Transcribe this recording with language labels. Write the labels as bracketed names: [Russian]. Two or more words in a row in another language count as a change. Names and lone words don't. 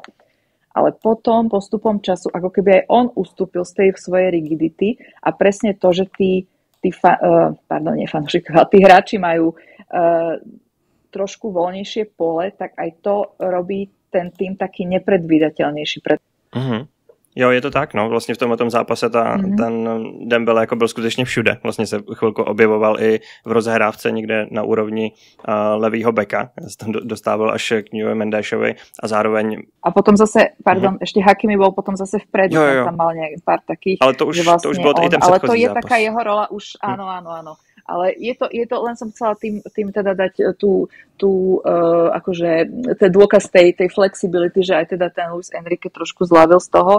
[Slovak] Ale potom, postupom času, ako keby aj on ustúpil z tej svojej rigidity a presne to, že tí hráči majú trošku voľnejšie pole, tak aj to robí ten tým taký nepredvídateľnejší. [Czech] Jo, je to tak, no, vlastně v tomhle zápase ten Dembele jako byl skutečně všude, vlastně se chvilku objevoval i v rozehrávce někde na úrovni levýho beka, tam dostával až k Nuno Mendešovi a zároveň... [Slovak] A potom zase, ešte Hakimi bol potom zase vpredu, tam mal nejak pár takých... [Czech] Ale to už bylo i ten ale to je zápas. [Slovak] taká jeho rola už, áno. Ale je to, len som chcela tým teda dať akože ten dôkaz tej flexibility, že aj teda ten Luis Enrique trošku zľavil z toho.